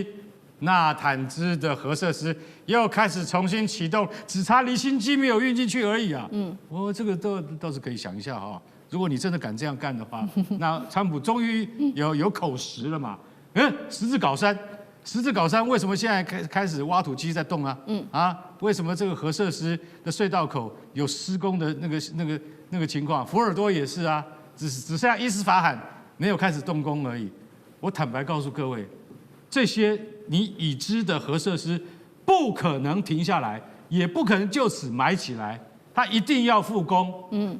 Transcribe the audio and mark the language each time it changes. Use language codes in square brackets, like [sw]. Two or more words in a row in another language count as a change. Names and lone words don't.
[zh] 納坦茲的核設施又開始重新啟動，只差離心機沒有運進去而已啊。我這個倒是可以想一下哈。如果你真的敢這樣幹的話，那川普終於有口實了嘛。十字鎬山為什麼現在開始挖土機在動啊？為什麼這個核設施的隧道口有施工的那個情況？福爾多也是啊，只剩下伊斯法罕沒有開始動工而已。我坦白告訴各位，這些你已知的核設施不可能停下來，也不可能就此埋起來，它一定要復工。